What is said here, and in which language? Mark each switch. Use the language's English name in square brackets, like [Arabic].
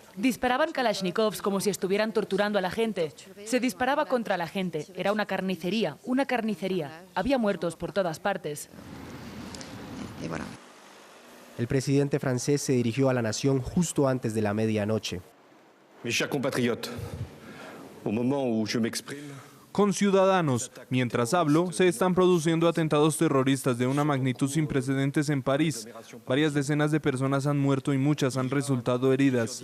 [Spanish] Disparaban kalashnikovs como si estuvieran torturando a la gente. Se disparaba contra la gente. Era una carnicería, una carnicería. Había muertos por todas partes. El presidente francés se dirigió a la nación justo antes de la medianoche. [French] Mes chers compatriotes, au moment où je m'exprime, [Spanish] Conciudadanos, mientras hablo, se están produciendo atentados terroristas de una magnitud sin precedentes en París. Varias decenas de personas han muerto y muchas han resultado heridas.